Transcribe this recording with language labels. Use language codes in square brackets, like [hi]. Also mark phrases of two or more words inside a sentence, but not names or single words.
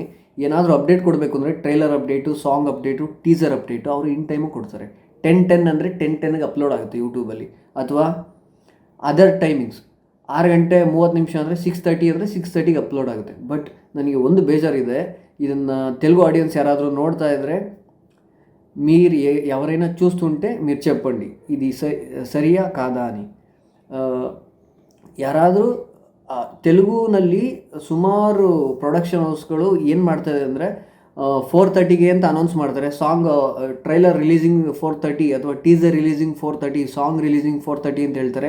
[kn] ಏನಾದರೂ ಅಪ್ಡೇಟ್ ಕೊಡಬೇಕು ಅಂದರೆ ಟ್ರೈಲರ್ ಅಪ್ಡೇಟು, ಸಾಂಗ್ ಅಪ್ಡೇಟು, ಟೀಸರ್ ಅಪ್ಡೇಟು ಅವರು [en] in time [kn] ಕೊಡ್ತಾರೆ. 10:10 ಅಂದರೆ 10:10ಗೆ ಅಪ್ಲೋಡ್ ಆಗುತ್ತೆ ಯೂಟ್ಯೂಬಲ್ಲಿ. ಅಥವಾ [en] other timings [kn] 6:30 ಅಂದರೆ 6:30 ಅಂದರೆ 6:30ಗೆ ಅಪ್ಲೋಡ್ ಆಗುತ್ತೆ. ಬಟ್ ನನಗೆ ಒಂದು ಬೇಜಾರಿದೆ, ಇದನ್ನು ತೆಲುಗು ಆಡಿಯನ್ಸ್ ಯಾರಾದರೂ ನೋಡ್ತಾ ಇದ್ದರೆ [te] మీరు ఎవరైనా చూస్తుంటే మీరు చెప్పండి ఇది సరియా కాదా అని. [kn] ಯಾರಾದರೂ ತೆಲುಗುನಲ್ಲಿ ಸುಮಾರು ಪ್ರೊಡಕ್ಷನ್ ಹೌಸ್ಗಳು ಏನು ಮಾಡ್ತಾರೆ ಅಂದರೆ 4:30ಗೆ ಅಂತ ಅನೌನ್ಸ್ ಮಾಡ್ತಾರೆ. [en] song trailer releasing [kn] 4:30 ಅಥವಾ [en] teaser releasing [kn] 4:30, [en] song releasing [kn] 4:30 ಅಂತ ಹೇಳ್ತಾರೆ.